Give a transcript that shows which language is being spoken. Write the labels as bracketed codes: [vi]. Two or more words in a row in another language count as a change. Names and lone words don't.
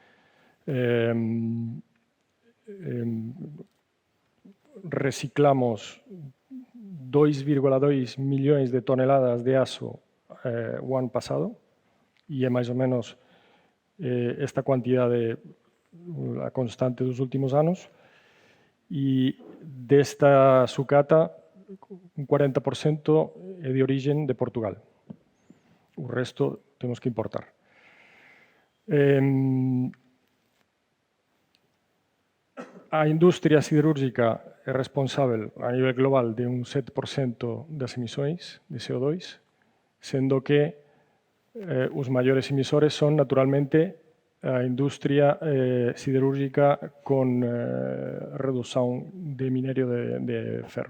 [pt] Reciclamos 2,2 milhões de toneladas de aço o ano passado, e é mais ou menos esta quantidade a constante dos últimos anos. [gl] E desta sucata un 40% é de origen de Portugal. O resto temos que importar. A industria siderúrgica é responsável a nivel global de un 7% das emisións de CO2, sendo que os maiores emisores son, naturalmente, a industria siderúrgica con redução de minerio de ferro.